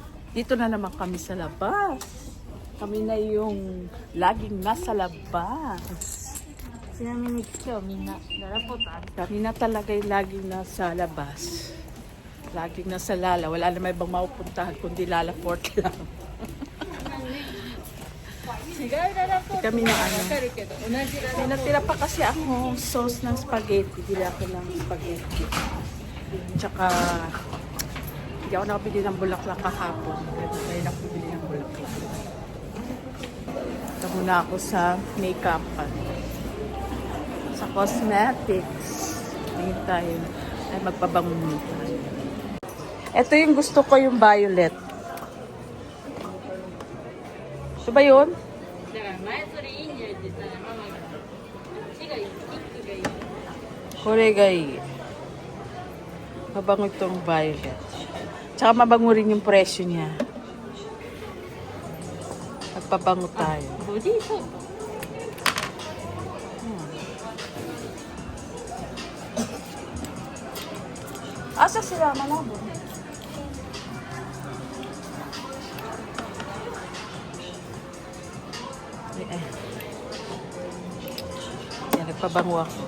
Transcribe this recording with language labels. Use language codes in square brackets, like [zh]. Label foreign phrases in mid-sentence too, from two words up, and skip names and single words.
[tl] Dito na naman kami sa labas. Kami na yung laging nasa labas. [ja] ちなみに今日みんなララポートある [tl] Kami na talaga yung laging nasa labas. Laging nasa Lala. Wala na may ibang mapupuntahan kundi Lala Fort lang. [ja] 違うララポート [tl] Kami na [ja] わ [tl] ano. [ja] かるけど同じララポート [tl] Natira pa kasi ako sauce ng spaghetti. Bili ako ng spaghetti. Tsaka, hindi ako nakabili ng bulaklak kahapon. Kaya ako bili ng bulaklak. Ito muna ako sa makeup. Sa cosmetics. Tingin tayo. Ay, magpabango muna tayo. Ito yung gusto ko, yung violet. Ito ba yun? [ja] だから前それいい匂いって言ったらママがこっちがいいピンクがいい [tl] Koregay. Mabango itong violet. Tsaka mabango rin yung presyo niya. Magpabango tayo. [ja] ボディーソープ [tl] Asa sila Manabo? Yan, nagpabango ako.